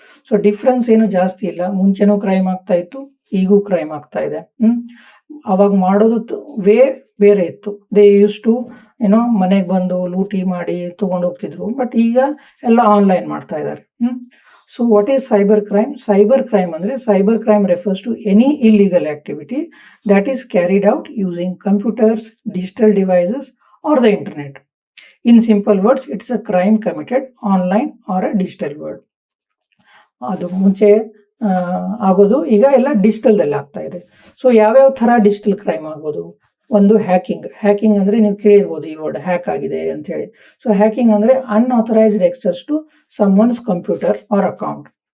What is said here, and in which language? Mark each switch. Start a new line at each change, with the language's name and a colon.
Kannada: So difference ಏನು ಜಾಸ್ತಿ ಇಲ್ಲ, ಮುಂಚೆನೂ ಕ್ರೈಮ್ ಆಗ್ತಾ ಇತ್ತು, ಈಗೂ ಕ್ರೈಮ್ ಆಗ್ತಾ ಇದೆ. ಅವಾಗ ಮಾಡೋದು ವೇ ಬೇರೆ ಇತ್ತು.
English: they use to
Kannada: ಏನೋ ಮನೆಗೆ ಬಂದು ಲೂಟಿ ಮಾಡಿ ತಗೊಂಡು ಹೋಗ್ತಿದ್ರು, ಬಟ್ ಈಗ ಎಲ್ಲ ಆನ್ಲೈನ್ ಮಾಡ್ತಾ ಇದ್ದಾರೆ.
English: So what is cyber crime? Cyber crime ಅಂದ್ರೆ cyber crime refers to any illegal activity that is carried out using computers, digital devices or the internet. In simple words, it's a crime committed online or a digital world.
Kannada: ಅದು ಮುಂಚೆ ಆಗೋದು, ಈಗ ಎಲ್ಲ ಡಿಜಿಟಲ್ದಲ್ಲಿ ಆಗ್ತಾ ಇದೆ. So ಯಾವ್ಯಾವ ತರ digital crime ಆಗ್ಬೋದು? ಒಂದು ಹ್ಯಾಕಿಂಗ್ ಅಂದ್ರೆ ನೀವು ಕೇಳಿರ್ಬೋದು ಈ ವರ್ಡ್, ಹ್ಯಾಕ್ ಆಗಿದೆ ಅಂತ ಹೇಳಿ.
English: So hacking ಅಂದ್ರೆ unauthorised access to someone's computer or account.